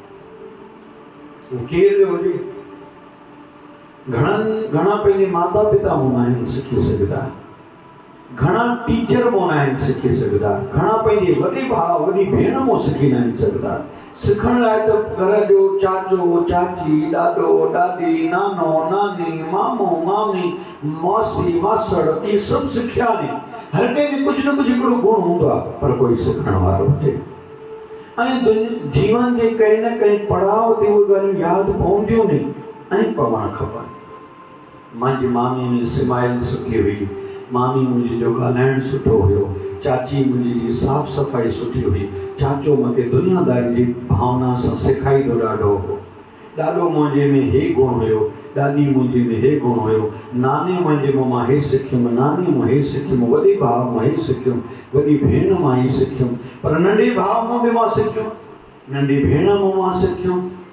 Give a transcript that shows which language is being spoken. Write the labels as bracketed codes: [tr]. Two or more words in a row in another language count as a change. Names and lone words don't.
[sd] केरु हुजे, घणा पंहिंजे माता पिता मों आहिनि सिखी सघंदा, घणा टीचर मों आहिनि सिखी सघंदा, घणा पंहिंजे वॾे भाउ वॾी भेण मों सिखी न आहिनि सघंदा। सिखण लाइ त घर जो चाचो चाची, ॾाॾो ॾाॾी, नानो नानी, मामो मामी, मौसी मासड़, इहे सभु सिखिया आहिनि। हर कंहिं में कुझु न कुझु हिकिड़ो गुण हूंदो आहे, पर कोई सिखण वारो हुजे। ऐं जीवन जे कंहिं न कंहिं पड़ाव ते उहे ॻाल्हियूं यादि पवंदियूं नी ऐं पवणु खपनि। मुंहिंजी मामी में स्माइल सुठी हुई, मामी मुंहिंजी जो ॻाल्हाइणु सुठो हुयो, चाची मुंहिंजी जी साफ़ सफ़ाई सुठी हुई, चाचो मूंखे दुनियादारी जी भावना सां सेखारींदो ॾाढो हो, ॾाॾो मुंहिंजे में हे गुण हुयो, ॾाॾी मुंहिंजे में हे गुण हुयो, नाने मुंहिंजे मां हे सिखियुमि, नानी मां हे सिखियुमि, वॾे भाउ मां हे सिखियुमि, वॾी भेण मां हे सिखियुमि, पर नंढे भाउ मां बि मां सिखियुमि, नंढी भेण मां सिखियुमि।